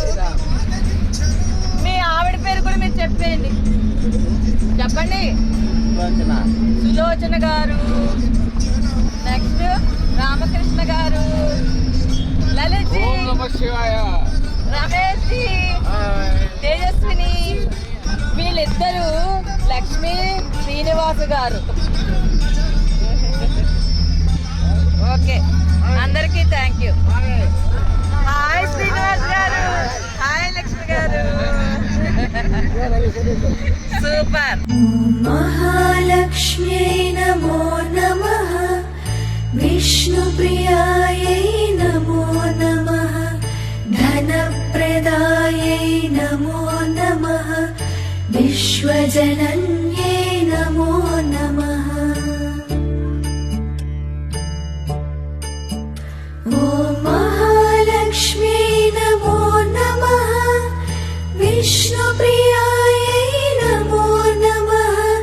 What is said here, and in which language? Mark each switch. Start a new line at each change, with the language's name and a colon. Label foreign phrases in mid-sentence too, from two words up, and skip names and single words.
Telugu: మీ ఆవిడ పేరు కూడా మీరు చెప్పేయండి చెప్పండి సులోచన గారు నెక్స్ట్ రామకృష్ణ గారు లలిత్ జీ రమేష్ జీ తేజస్విని వీళ్ళిద్దరూ లక్ష్మీ శ్రీనివాస్ గారు ఓకే అందరికీ
English: thank you
Telugu: హాయ్ శ్రీనివాస్ గారు హాయ్ లక్ష్మి గారు సూపర్
Sanskrit: महालक्ष्म्यै नमो नमः विष्णुप्रियायै नमो नमः धनप्रदायै नमो नमः विश्वजनन्यै नमो नमः ॐ महालक्ष्म्यै नमो नमः विष्णुप्रियायै नमो नमः